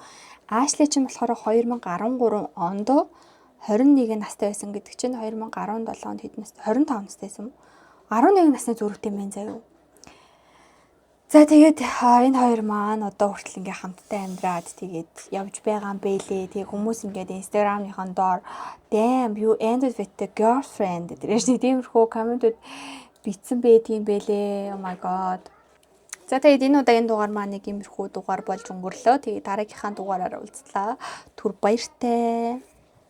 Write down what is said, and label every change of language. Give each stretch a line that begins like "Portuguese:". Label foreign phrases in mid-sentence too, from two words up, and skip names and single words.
Mongolian: Ashley ч юм болохоор 2013 онд 21 настай байсан гэдэг чинь 2017 онд хэд настай? 25 настай байсан юм. 11 насны зүрхтэй юм байна заяа. За тэгээд энэ хоёр маань одоо хүртэл ингээ хамтдаа амьдраад тэгээд явж байгаа юм бэлээ. Тэгээд хүмүүс ингээд Instagram-ийн доор
English: damn you ended with the girlfriend
Mongolian: гэдэг нэг тиймэрхүү комментууд битсэн байдгийн бэлээ.
English: Oh my god.
Mongolian: За тэгээд энэ удаагийн дугаар маань нэг иймэрхүү дугаар болж өнгөрлөө. Тэгээд дараагийнхаа дугаараараа уулзлаа. Түр баяртай.